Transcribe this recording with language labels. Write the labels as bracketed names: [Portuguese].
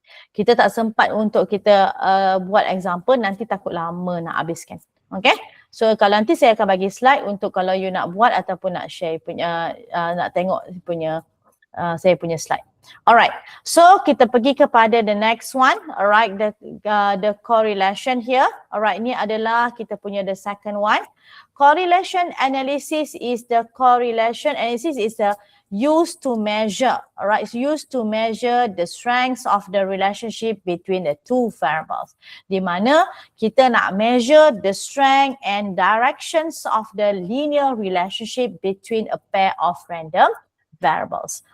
[Malay] Kita tak sempat untuk kita buat example, nanti takut lama nak habiskan. Okay. So kalau nanti saya akan bagi slide untuk kalau you nak buat ataupun nak share punya, nak tengok punya saya punya slide. Alright. So kita pergi kepada [English] the next one. Alright, the correlation here. [Malay] Alright, ini adalah kita punya [English] the second one. Correlation analysis is the used to measure, alright, it's used to measure the strengths of the relationship between the two variables. [Malay] Di mana kita nak [English] measure the strength and directions of the linear relationship between a pair of random variables.